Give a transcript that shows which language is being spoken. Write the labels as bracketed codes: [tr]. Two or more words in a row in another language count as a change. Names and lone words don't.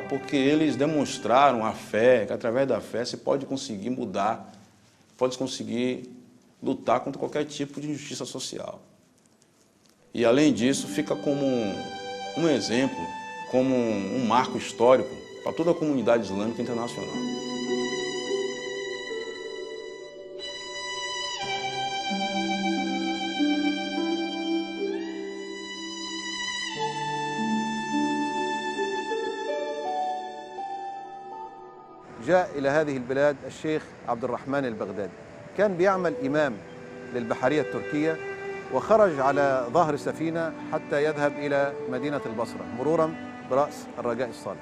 [pt] porque eles demonstraram a fé, que através da fé se pode conseguir mudar, pode conseguir lutar contra qualquer tipo de injustiça social. E além disso, fica como um exemplo, como um marco histórico para toda a comunidade islâmica internacional. [ar] جاء إلى هذه البلاد الشيخ عبد الرحمن البغدادي، كان بيعمل إمام للبحرية التركية، وخرج على ظهر سفينة حتى يذهب إلى مدينة البصرة مرورا برأس الرجاء الصالح.